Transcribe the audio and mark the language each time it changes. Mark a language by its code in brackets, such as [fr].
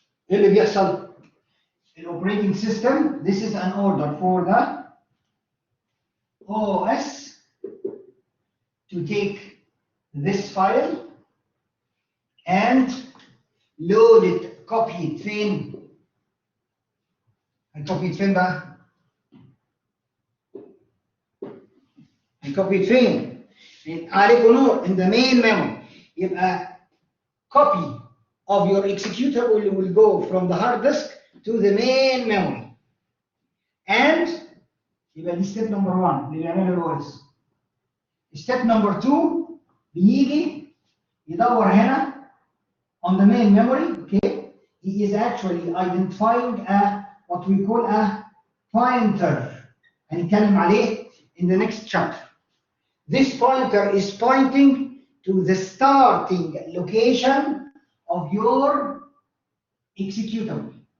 [ar] ايه اللي بيحصل؟ [en] operating system, this is an order for the OS to take this file and load it, copy it [ar] فين؟ هنكوبي [en] it [ar] فين بقى؟ هنكوبي [en] it [ar] فين؟ عليكم نور [en] in the main memory. يبقى copy of your executable will go from the hard disk to the main memory. [ar] And يبقى دي [en] step number 1 [ar] اللي بيعملها الاو اس. [en] step number 2 [ar] بيجي يدور هنا [en] on the main memory. Okay, he is actually identifying a what we call a pointer. [ar] هنتكلم عليه [en] in the next chapter. This pointer is pointing to the starting location of your executable.